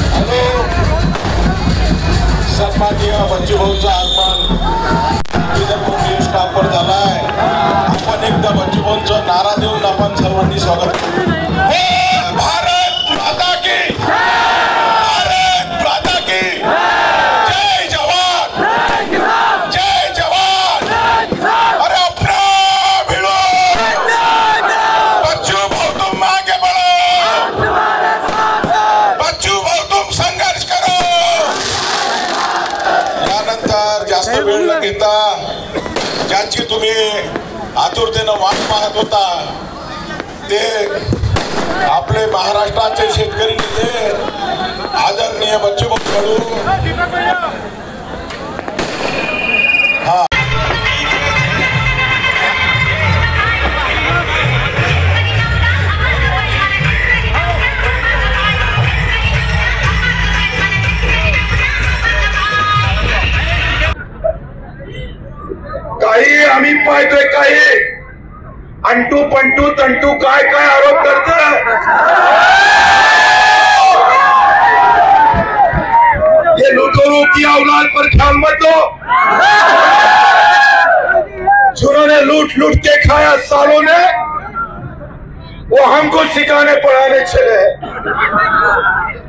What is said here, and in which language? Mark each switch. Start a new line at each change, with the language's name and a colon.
Marathi: सन्माननीय बच्चूभाऊचं आगमन विदर्भ स्टाफवर झालाय. आपण एकदा बच्चूभाऊंचा नारा देऊन आपण सर्वांनी स्वागत करू.
Hindi: भारत माता की, भारत माता की जय जवान, जय जवान. अरे अपना भिड़ो, बच्चूभाऊ तुम आगे बढ़ो, बच्चूभाऊ तुम संघर्ष करो.
Marathi: यानंतर जास्त वेळ न घेता ज्यांची तुम्ही आतुरतेनं वाट पाहत होता ते आपले महाराष्ट्राचे शेतकरी नेते आदरणीय बच्चूभाऊ कडू काही आम्ही पाहतोय, काही अंटू पंटू तंटू काय काय आरोप करत.
Hindi: ये लूटोरों की औलाद पर ख्याल मत दो, जिन्होंने लूट लूट के खाया सालों ने, वो हमको सिखाने पढ़ाने चले.